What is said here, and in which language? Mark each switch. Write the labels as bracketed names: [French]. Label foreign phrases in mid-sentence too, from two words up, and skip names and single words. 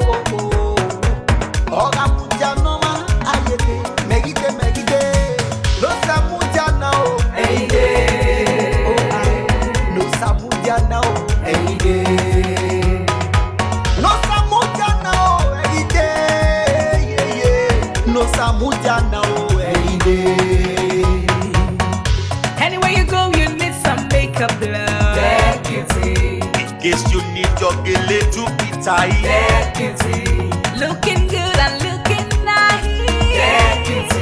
[English] Oh, Mudianoma, I Megite, no Samudiana, Any day, oh, I no Samudiana, any day, no Samudiana, any day, no Samudiana, any day. Anywhere you go, you need some makeup, love. the beauty, In case you need your gele to be tight. the beauty, Looking good and looking nice. the beauty,